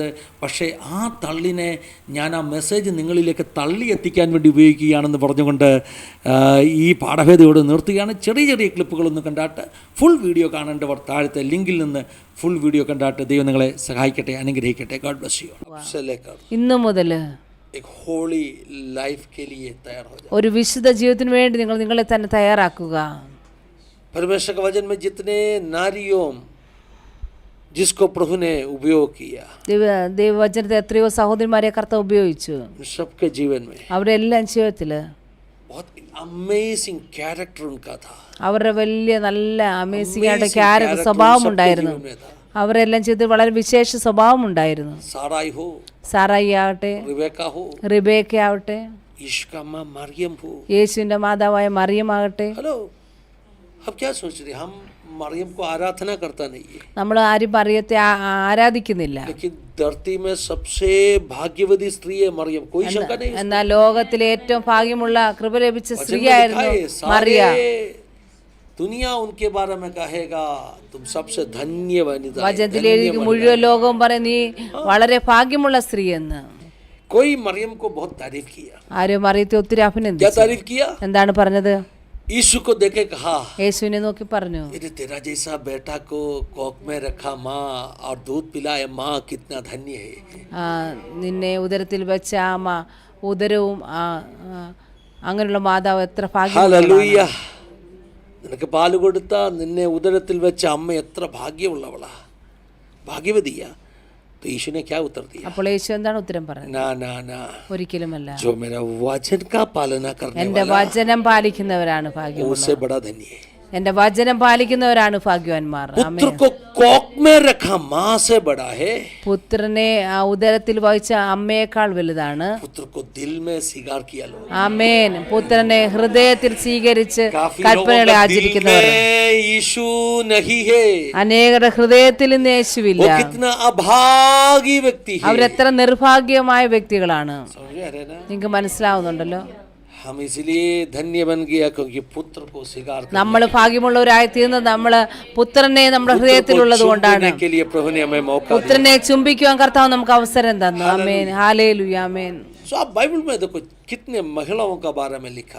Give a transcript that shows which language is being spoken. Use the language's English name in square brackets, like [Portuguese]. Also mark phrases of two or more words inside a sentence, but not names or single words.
[Malayalam] പക്ഷേ ആ തള്ളിനെ ഞാൻ ആ മെസ്സേജ് നിങ്ങളിലേക്ക് തള്ളി എത്തിക്കാൻ വേണ്ടി ഉപയോഗിക്കുകയാണെന്ന് പറഞ്ഞുകൊണ്ട് ഈ പാഠഭേദയോട് നിർത്തുകയാണ്. ചെറിയ ചെറിയ ക്ലിപ്പുകളൊന്നും കണ്ടാട്ട് ഫുൾ വീഡിയോ കാണേണ്ടവർ താഴത്തെ ലിങ്കിൽ നിന്ന് ഫുൾ വീഡിയോ കണ്ടാട്ട് ദൈവം നിങ്ങളെ സഹായിക്കട്ടെ, അനുഗ്രഹിക്കട്ടെ. [English] God bless you. [Malayalam] ഇന്നു മുതൽ [English] holy life [Hindi] के लिए तैयार हो जाओ. [Malayalam] ഒരു വിശുദ്ധ ജീവിതത്തിന് വേണ്ടി നിങ്ങൾ നിങ്ങളെ തന്നെ തയ്യാറാക്കുക. [Hindi] परमेश्वर के वचन में जितने नारियों जिसको प्रभु ने उपयोग किया, [Malayalam] ദൈവവചനത്തെ എത്രയോ സഹോദരിമാരെ കർത്താവ് ഉപയോഗിച്ചു. [Hindi] सबके जीवन में [Malayalam] അവരുടെ എല്ലാം ജീവിതത്തില് [Hindi] बहुत [English] amazing character [Hindi] उनका था. [Malayalam] അവരുടെ വലിയ നല്ല അമേസിംഗ് ആയിട്ട് ക്യാരക്ടർ സ്വഭാവം ഉണ്ടായിരുന്നു. അവരെല്ലാം ചെയ്ത് വളരെ വിശേഷ സ്വഭാവം ഉണ്ടായിരുന്നു. [Hindi] साराई हो, [Malayalam] സാറായി ആവട്ടെ, റിബേക്ക ആവട്ടെ, യേശുവിന്റെ മാതാവായ മറിയമാകട്ടെ. [Hindi] हेलो, अब क्या सोच रहे हम मरियम को आराधना करता नहीं है, [Malayalam] നമ്മൾ ആരും മറിയത്തെ ആരാധിക്കുന്നില്ല. [Hindi] लेकिन धरती में सबसे भाग्यवती स्त्री है मरियम, कोई शंका नहीं. [Malayalam] എന്നാൽ ലോകത്തിലെ ഏറ്റവും ഭാഗ്യമുള്ള കൃപ ലഭിച്ച സ്ത്രീയായിരുന്നു മറിയ. [Hindi] दुनिया उनके बारे में कहेगा तुम सबसे धन्य वनिता. [Malayalam] വചനത്തിൽ എഴുതി മുഴുവൻ ലോകവും പറയും നീ വളരെ ഭാഗ്യമുള്ള സ്ത്രീ എന്ന്. [Hindi] कोई मरियम को बहुत तारीफ किया. [Malayalam] ആരും മറിയത്തെ ഒത്തിരി [Hindi] क्या [Malayalam] അഭിനന്ദിച്ചു. [Hindi] तारीफ किया? [Malayalam] എന്താണ് പറഞ്ഞത്? [Hindi] यीशु को देखे कहा, [Malayalam] യേശുവിനെ നോക്കി പറഞ്ഞു, [Hindi] ये तेरा जैसा बेटा को कोख में रखा माँ और दूध पिलाए माँ कितना धन्य है. [Malayalam] നിന്നെ ഉദരത്തിൽ വെച്ച അമ്മ, ഉദരവും അങ്ങനെയുള്ള മാതാവ് എത്ര ഭാഗ്യമുള്ളതാണ്. നിനക്ക് പാല് കൊടുത്ത നിന്നെ ഉദരത്തിൽ വെച്ച അമ്മ എത്ര ഭാഗ്യമുള്ളവളാ, ഭാഗ്യവതിയാ. [Hindi] तो यीशु ने क्या उत्तर दिया? [Malayalam] അപ്പോൾ യേശു എന്താണ് ഉത്തരം പറഞ്ഞത്? [Hindi] ना ना ना, [Malayalam] ഒരിക്കലുമല്ല. [Hindi] जो मेरा वचन का पालना करने [Malayalam] എന്റെ [Hindi] वाला [Malayalam] വചനം പാലിക്കുന്നവരാണ് ഭാഗ്യവാന്മാർ. [Hindi] उससे बड़ा धन्य है. [Malayalam] എന്റെ വചനം പാലിക്കുന്നവരാണ് ഭാഗ്യവാന്മാർ. [Hindi] पुत्र को कोख में रखा माँ से बड़ा है, [Malayalam] പുത്രനെ ആ ഉദരത്തിൽ വഹിച്ച അമ്മയേക്കാൾ വലുതാണ്. [Hindi] पुत्र को दिल में स्वीकार किया लोग. [Malayalam] ആമേൻ. പുത്രനെ ഹൃദയത്തിൽ സ്വീകരിച്ച് [Hindi] काफी [Malayalam] കൽപ്പനകളെ [Hindi] लोगों का दिल [Malayalam] ആചരിക്കുന്നവർ [Hindi] में यीशु नहीं है. [Malayalam] അനേകരുടെ ഹൃദയത്തിൽ ഇന്ന് യേശുവില്ല. [Hindi] वो कितना अभागी व्यक्ति है. [Malayalam] അവരെത്ര നിർഭാഗ്യമായ വ്യക്തികളാണ്. [Hindi] समझ आ रहे ना? [Malayalam] നിങ്ങൾക്ക് മനസ്സിലാവുന്നുണ്ടല്ലോ. [Hindi] हम इसलिए धन्य बन गया क्योंकि पुत्र को स्वीकार करने [Malayalam] നമ്മൾ ഭാഗ്യമുള്ളവരായി തീർന്നത് നമ്മള് പുത്രനെ നമ്മുടെ ഹൃദയത്തിലുള്ളത് കൊണ്ടാണ്. [Hindi] के लिए प्रभु ने हमें मौका दिया. [Malayalam] പുത്രനെ ചുംബിക്കുവാൻ കർത്താവ് നമുക്ക് അവസരം തന്നു. ആമേൻ. ഹല്ലേലൂയ. ആമേൻ. [Hindi] सो आप बाइबल में देखो कितने महिलाओं का बारे में लिखा.